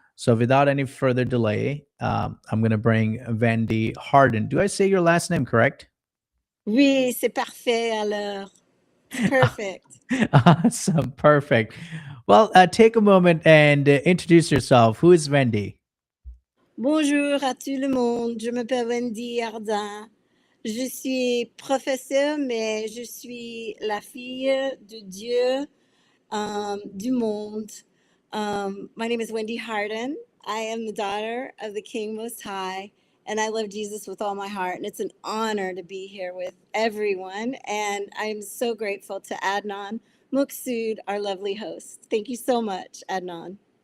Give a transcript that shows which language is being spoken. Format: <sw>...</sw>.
<en>So without any further delay, I'm going to bring Wendy Hardin. Do I say your last name correct?</en> <fr>Oui, c'est parfait alors.</fr> <en>It's perfect. Awesome. Perfect. Well, take a moment and introduce yourself. Who is Wendy?</en> <fr>Bonjour à tout le monde. Je m'appelle Wendy Hardin. Je suis professeure, mais je suis la fille de Dieu, du monde.</fr> <en>My name is Wendy Hardin. I am the daughter of the King Most High, and I love Jesus with all my heart. And it's an honor to be here with everyone. And I'm so grateful to Adnan Muksud, our lovely host. Thank you so much, Adnan.</en>